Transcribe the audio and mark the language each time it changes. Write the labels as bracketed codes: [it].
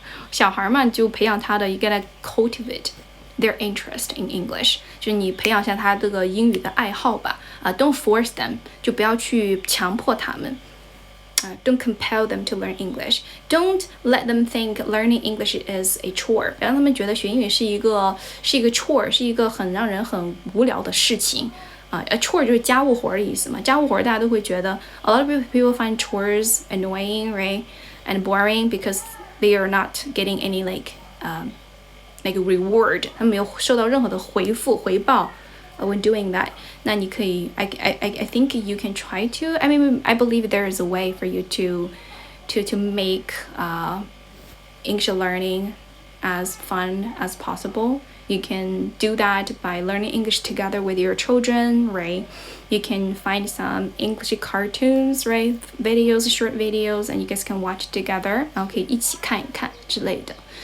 [zh] 小孩嘛，就培养他的 [en] you gotta cultivate their interest in English， [zh] 就是你培养一下他这个英语的爱好吧。 [en] Don't force them， [zh] 就不要去强迫他们。 [en] Don't compel them to learn English. Don't let them think learning English is a chore. [zh] 别让他们觉得学英语是一个 chore， 是一个让人很无聊的事情。 [en] A chore [zh] 就是家务活的意思嘛，家务活大家都会觉得 [en] a lot of people find chores annoying, right, and boring because they are not getting any like reward， [zh] 他们没有受到任何的回报 [en] when doing that。 [zh] 那你可以 [en] I think you can try to. I mean, I believe there is a way for you to make English learning as fun as possible. You can do that by learning English together with your children, right? You can find some English cartoons, right? Short videos, and you guys can watch together. [zh] 然后可以一起看一看之类的。